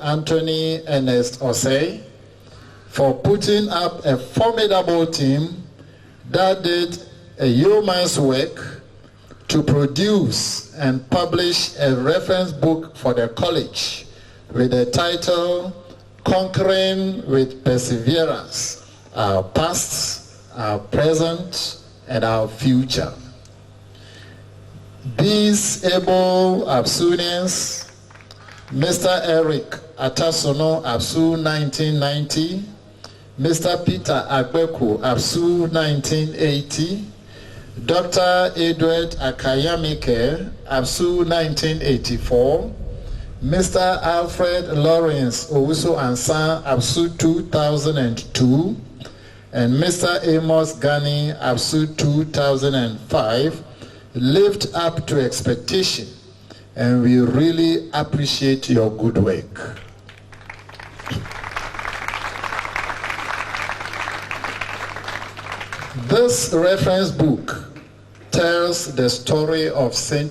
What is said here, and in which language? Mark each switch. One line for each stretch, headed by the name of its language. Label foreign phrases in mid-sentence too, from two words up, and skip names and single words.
English: Anthony Ernest Osei, for putting up a formidable team that did a yeoman's work to produce and publish a reference book for the college with the title Conquering with Perseverance, Our Past, Our Present, and Our Future. These able ABSUians, Mr. Eric Atasono, ABSU 1990, Mr. Peter Agbeku, ABSU 1980, Dr. Edward Akayamike, ABSU 1984, Mr. Alfred Lawrence Owusu Ansan, ABSU 2002, and Mr. Amos Gani, ABSU 2005, lived up to expectation, and we really appreciate your good work. This reference book tells the story of St.